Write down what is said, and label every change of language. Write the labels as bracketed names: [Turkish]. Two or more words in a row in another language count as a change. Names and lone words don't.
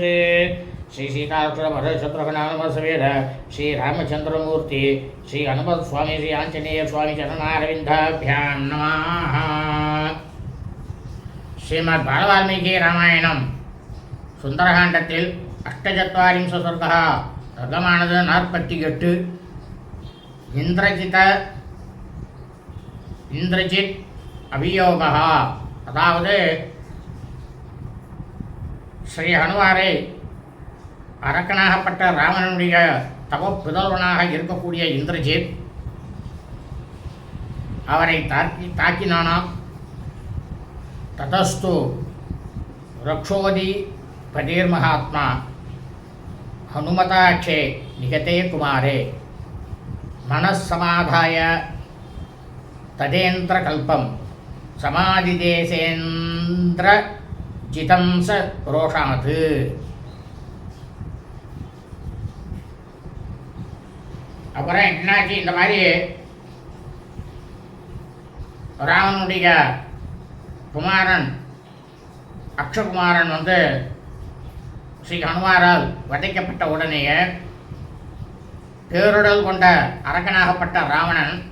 [Sanskrit] श्री सीताक्षरभरशत्रुघ्नसमेत श्री रामचंद्रमूर्ति श्री हनुमत स्वामी श्री आंजनेय स्वामी चरणारविन्दाभ्यां नमः. श्रीमद् बालवाल्मीकि रामायणं सुंदरकाण्डத்தில் अष्टचत्वारिंश सर्गः सर्गमानது 48. [Tamil] இந்திரஜித் அபியோகா, அதாவது ஸ்ரீ ஹனுமாரை அரக்கனாகப்பட்ட ராவணனுடைய தவ புதல்வனாக இருக்கக்கூடிய இந்திரஜித் அவரை தாக்கினானாம். [Sanskrit] ततस्तु रक्षोदि पतिर्महात्मा हनुमताक्षे निगते कुमारे मनस्समाधाय तदेन्द्रकल्पं समादिदेशेन्द्रजितं स रोषात्. [Tamil] அப்புறம் என்னாச்சு, இந்த மாதிரி ராவனுடைய குமாரன் அக்ஷகுமாரன் வந்து ஸ்ரீ ஹனுமாரால் வதைக்கப்பட்ட உடனேயே பேருடல் கொண்ட அரக்கனாகப்பட்ட ராவணன்